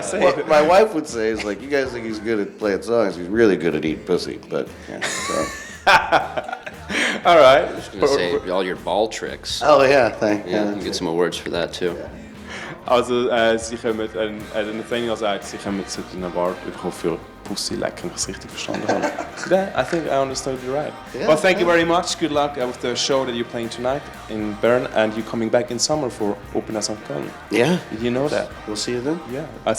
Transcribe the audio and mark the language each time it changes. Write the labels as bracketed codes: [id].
[en] What my wife would say is you guys think he's good at playing songs. He's really good at eating pussy. But yeah, so. All right. I was going to say all your ball tricks. Oh yeah, thank Yeah, you get some awards for that too. [de] Also sie kommen, Nathaniel sagt, sie kommen zu einem Award bekommen für Pussy lecken, wenn ich es richtig verstanden habe. [en] Yeah, I think I understood you right. Yeah, Well, thank you very much. Good luck with the show that you're playing tonight in Bern, and you're coming back in summer for Open St. Köln. Yeah, Did you know that? we'll see you then. Yeah, I'll see you then. Thank you very much. That's it.